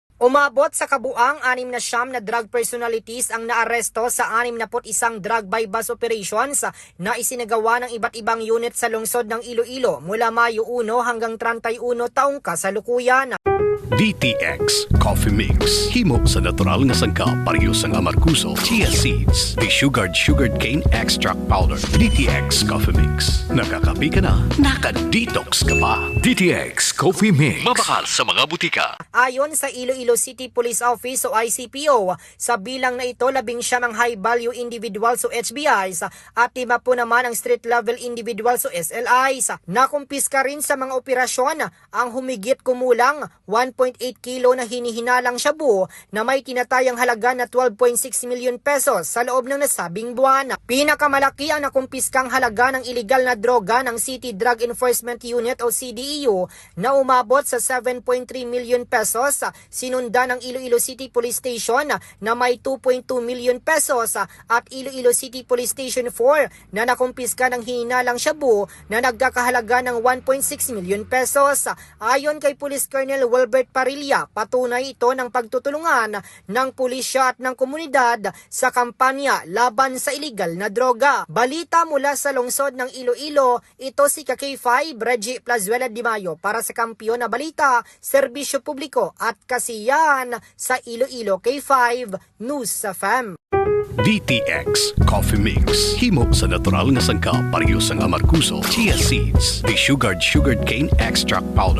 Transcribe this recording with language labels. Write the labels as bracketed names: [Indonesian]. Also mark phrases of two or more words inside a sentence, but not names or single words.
[Filipino] Umabot sa kabuang 69 na [English] drug personalities [Filipino] ang naaresto sa 61 [English] drug by bus operations [Filipino] na isinagawa ng iba't ibang unit sa lungsod ng Iloilo mula Mayo 1 hanggang 31 taong kasalukuyan. DTX Coffee Mix. [Hiligaynon] Himo sa natural nga sangka pareho sang amarkuso, [English] chia seeds, desugared sugared cane extract powder. [Hiligaynon] DTX Coffee Mix. [Filipino] Nakakapi ka na, naka-detox ka pa. [Hiligaynon] DTX Coffee Mix. Mabakal sa mga butika. [Filipino] Ayon sa Iloilo City Police Office o ICPO, sa bilang na ito 11 ang [English] high-value individuals [Filipino] o HBIs at 5 naman ang [English] street-level individuals [Filipino] o SLIs. Nakumpiska rin sa mga operasyon ang humigit kumulang 1.8 kilo na hinihinalang shabu na may tinatayang halaga na 12.6 [English] million pesos [Filipino] sa loob ng nasabing buwan. Pinakamalaki ang nakumpiskang halaga ng iligal na droga ng City Drug Enforcement Unit o CDEU na umabot sa 7.3 [English] million pesos, [Filipino] sinunda ng Iloilo City Police Station na may 2.2 [English] million pesos [Filipino] at Iloilo City Police Station 4 na nakumpiska ng hininalang shabu na nagkakahalaga ng 1.6 [English] million pesos. [Filipino] Ayon kay Police Colonel Wilbert Parilla, patunay ito ng pagtutulungan ng pulisya at ng komunidad sa kampanya laban sa iligal na droga. Balita mula sa lungsod ng Iloilo, ito si K5 Reggie Plazuela Di Mayo para sa Kampiyon na Balita, Serbisyo Publiko at Kasiyahan sa Iloilo K5 News FM. [Hiligaynon] DTX Coffee Mix. Himo sa natural nga sangka pareho sang amarkuso, [English] chia seeds, desugared sugared cane extract powder.